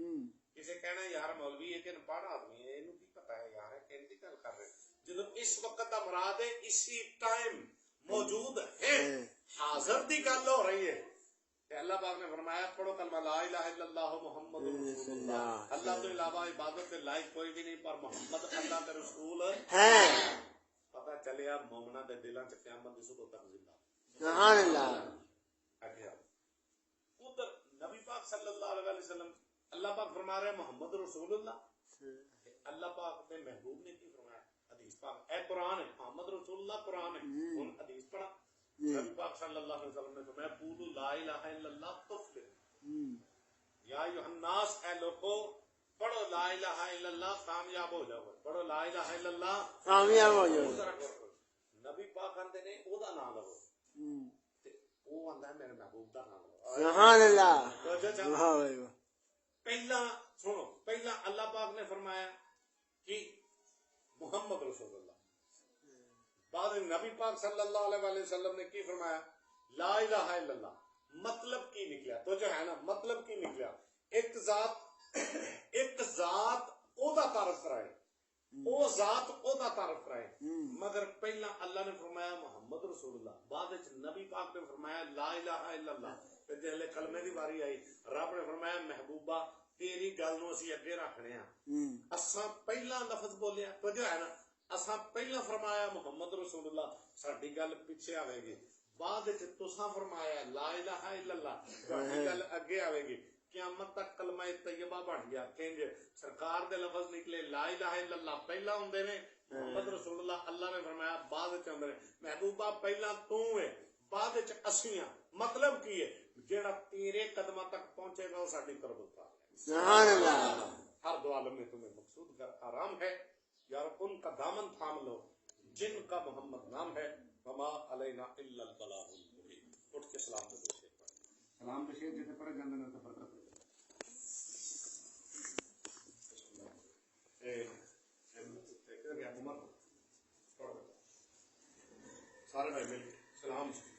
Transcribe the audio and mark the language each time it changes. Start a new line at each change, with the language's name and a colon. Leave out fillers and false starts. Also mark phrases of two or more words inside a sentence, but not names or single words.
Punjabi: رہا، کسی کہنا یار مولوی ہے کہ پڑھ آدمی ہے اینو کی پتہ ہے یار کہن دی گل کر رہے جدو اس وقت دا مراد ہے اسی ٹائم موجود ہے حاضر دی گل ہو رہی ہے کہ اللہ پاک نے فرمایا پڑھو کلمہ
Arabic: لا الہ الا اللہ محمد رسول اللہ
Punjabi: اللہ تو علاوہ عبادت کے لائق کوئی بھی نہیں پر محمد اللہ کے رسول ہے پتہ چلیا مومناں دے دلاں چ قیامت دی صبح تک زندہ
Arabic: سبحان اللہ
Punjabi: ادھر نبی پاک
Arabic: صلی اللہ علیہ وسلم
Punjabi: اللہ پاک فرما رہے ہیں
Arabic: محمد رسول اللہ
Punjabi: اللہ پاک نے محبوب نے کی فرمایا حدیث پاک اے قرآن ہے
Arabic: محمد رسول اللہ
Punjabi: قرآن ہے ان حدیث پڑھا نبی پاک
Arabic: صلی اللہ علیہ وسلم
Punjabi: نے فرمایا
Arabic: قولوا لا الہ الا اللہ تفلحوا یا ایھا الناس
Punjabi: اے لوگو پڑھو
Arabic: لا الہ الا اللہ
Punjabi: کامیاب ہو جاؤ پڑھو
Arabic: لا الہ الا اللہ
Urdu: کامیاب ہو جاؤ
Punjabi: نبی پاک کہندے نے او دا نام لو تے او آندا ہے میرے محبوب دا نام لو
Arabic: سبحان اللہ
Punjabi: پہلا سنو پہلا اللہ پاک نے فرمایا کہ
Arabic: محمد رسول اللہ
Punjabi: بعد نبی پاک
Arabic: صلی اللہ علیہ وسلم
Punjabi: نے کی فرمایا
Arabic: لا الہ الا اللہ
Punjabi: مطلب کی نکلا تو جو ہے نا مطلب کی نکلا ایک ذات او دا تعارف کرائے او ذات او دا تعارف کرائے مگر پہلا اللہ نے فرمایا
Arabic: محمد رسول اللہ
Punjabi: بعد نبی پاک نے فرمایا
Arabic: لا الہ الا اللہ
Punjabi: پھر جہلے کلمے دی باری آئی رب نے فرمایا محبوبہ تیری گل نو اسی اگے رکھنے ہاں اساں پہلا لفظ بولیا تو جو ہے نا اساں پہلا فرمایا
Arabic: محمد رسول اللہ
Punjabi: ساڈی گل پیچھے آوے گی بعد وچ تساں فرمایا
Arabic: لا الہ الا اللہ
Punjabi: تہاڈی گل اگے آوے گی قیامت تک کلمہ طیبہ بن گیا کنج سرکار دے لفظ نکلے
Arabic: لا الہ الا اللہ
Punjabi: پہلا ہوندے نے
Arabic: محمد رسول اللہ
Punjabi: اللہ نے فرمایا بعد وچ ہوندے نے محبوبہ پہلا تو ہے بعد وچ اسیاں مطلب کی ہے جیڑا تیرے قدمہ تک پہنچے گا وہ ساڈی قرب اتار
Arabic: سبحان اللہ
Urdu: ہر دو عالم میں تمہیں مقصود کر آرام ہے یار ان کا دامن تھام لو جن کا محمد نام ہے
Arabic: وما علینا الا البلاغ المبین
Punjabi: اٹھ کے سلام دے دو سلام دے شیر جتے پڑھے جاندے نے تے برکت سارے بھائی مل سلام